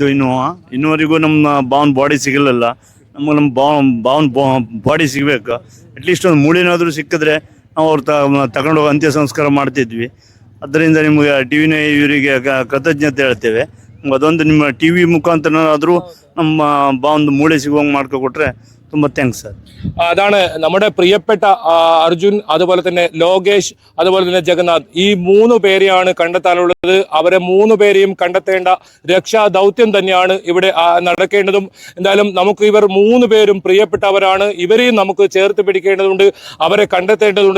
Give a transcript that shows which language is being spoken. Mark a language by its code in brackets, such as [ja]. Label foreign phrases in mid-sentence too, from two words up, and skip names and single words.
[kn] ಇನ್ನೂವರೆಗೂ ನಮ್ಮ ಬಾವನ್ ಬಾಡಿ ಸಿಗಲಿಲ್ಲ. ನಮ್ಮ ಬಾವನ್ ಬಾಡಿ ಸಿಗಬೇಕು. ಅಟ್ಲೀಸ್ಟ್ ಒಂದು ಮೂಳೆನಾದರೂ ಸಿಕ್ಕಿದ್ರೆ ನಾವು ಅವ್ರು ತಗೊಂಡೋಗಿ ಅಂತ್ಯ ಸಂಸ್ಕಾರ ಮಾಡ್ತಿದ್ವಿ. ಅದರಿಂದ ನಿಮಗೆ ಟಿ ವಿನ ಇವರಿಗೆ ಕೃತಜ್ಞತೆ ಹೇಳ್ತೇವೆ. ಅದೊಂದು ನಿಮ್ಮ ಟಿ ವಿ മുഖാന്തരമാದರೂ ನಮ್ಮ ಬಾವೊಂದು ಮೂಳೆ ಸಿಗುವಂಗೆ ಮಾಡ್ಕೊಟ್ರೆ ತುಂಬಾ [en] thanks sir. [ml] അതാണ് നമ്മുടെ പ്രിയപ്പെട്ട അർജുൻ, അതുപോലെ തന്നെ ലോകേഷ്, അതുപോലെ തന്നെ ജഗന്നാഥ്. ഈ 3 പേരെയാണ് കണ്ടെത്താനുള്ളത്. അവരെ 3 പേരെയും കണ്ടെത്തേണ്ട രക്ഷാ ദൗത്യം തന്നെയാണ് ഇവിടെ നടക്കേണ്ടതും. എന്തായാലും നമുക്ക് ഇവർ 3 പേരും പ്രിയപ്പെട്ടവരാണ്. ഇവരെയും നമുക്ക് ചേർത്ത് പിടിക്കേണ്ടതുണ്ട്, അവരെ കണ്ടെത്തേണ്ടതുണ്ട്.